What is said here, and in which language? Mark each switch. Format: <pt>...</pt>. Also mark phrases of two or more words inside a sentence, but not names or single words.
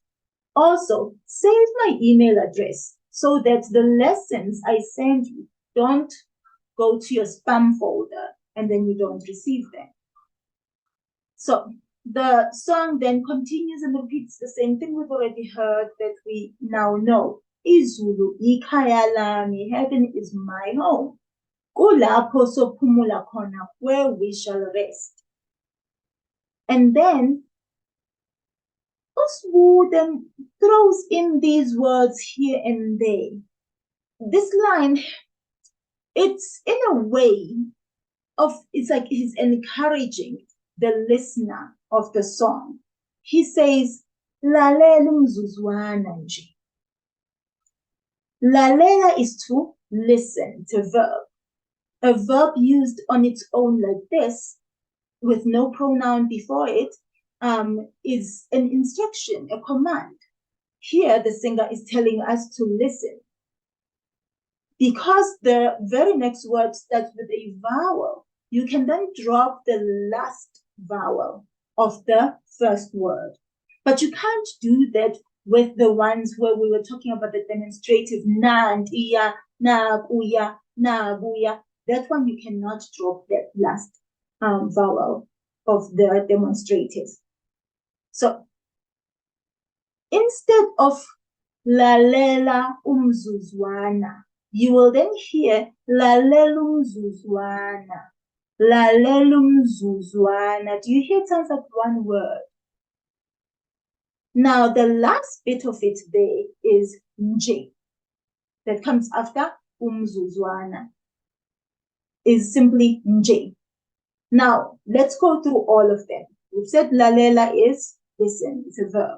<en>Also, save my email address so that the lessons I send you don't go to your spam folder and then you don't receive them. So the song then continues and repeats the same thing we've already heard that we now know.</en> <zu>Izulu Ikhaya Lami,</zu> <en>heaven is my home.</en> <zu>Kulapho sophumula khona,</zu> <en>where we shall rest. And then Sbu then throws in these words here and there. This line, it's in a way of, it's like he's encouraging the listener of the song. He says,</en> <zu>lalela umzuzwana nje.</zu> <en>Lalela is to listen, to verb. A verb used on its own like this, with no pronoun before it, is an instruction, a command. Here, the singer is telling us to listen. Because the very next word starts with a vowel, you can then drop the last vowel of the first word. But you can't do that with the ones where we were talking about the demonstrative na and iya,</en> <zu>na buya, na buya.</zu> <en>That one you cannot drop that last vowel of the demonstrative. So instead of</en> <zu>lalela umzuzwana,</zu> <en>you will then hear</en> <zu>lalela umzuzwana, lalela umzuzwana.</zu> <en>Do you hear it sounds like one word? Now the last bit of it there is nje, that comes after umzuzwana, is simply nje. Now let's go through all of them. We've said lalela is listen, it's a verb.</en>